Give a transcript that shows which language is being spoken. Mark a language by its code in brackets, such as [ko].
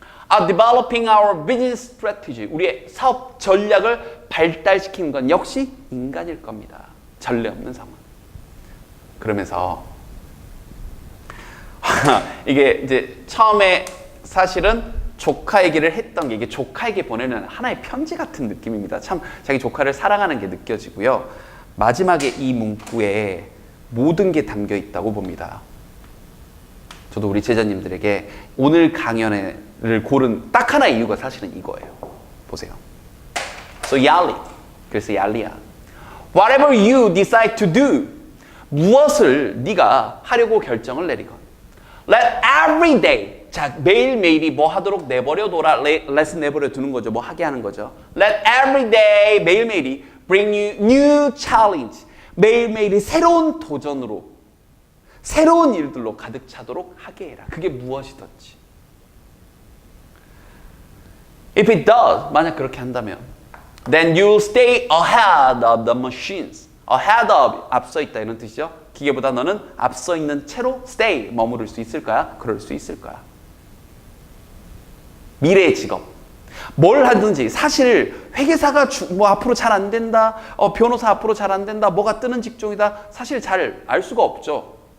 [en] Are developing our business strategy. [ko] 우리의 사업 전략을 발달시키는 건 역시 인간일 겁니다. 전례 없는 상황. 그러면서 이게 이제 처음에 사실은 조카 얘기를 했던 게 이게 조카에게 보내는 하나의 편지 같은 느낌입니다. 참 자기 조카를 사랑하는 게 느껴지고요. 마지막에 이 문구에 모든 게 담겨 있다고 봅니다. 저도 우리 제자님들에게 오늘 강연을 고른 딱 하나의 이유가 사실은 이거예요. 보세요. [en] So Yali. [ko] 그래서 얄리야. [en] Whatever you decide to do. [ko] 무엇을 네가 하려고 결정을 내리건. [en] Let every day. [ko] 자, 매일매일이 뭐 하도록 내버려둬라. let's 내버려 두는 거죠. 뭐 하게 하는 거죠. [en] Let every day, [ko] 매일매일이 [en] bring you new challenge. [ko] 매일매일이 새로운 도전으로, 새로운 일들로 가득 차도록 하게 해라. 그게 무엇이든지. [en] If it does, [ko] 만약 그렇게 한다면 [en] then you'll stay ahead of the machines. [ko] ahead of, 앞서 있다 이런 뜻이죠. 기계보다 너는 앞서 있는 채로 stay, 머무를 수 있을 거야? 그럴 수 있을 거야. 미래의 직업. 뭘 하든지 사실 회계사가 뭐 앞으로 잘 안 된다. 변호사 앞으로 잘 안 된다. 뭐가 뜨는 직종이다. 사실 잘 알 수가 없죠.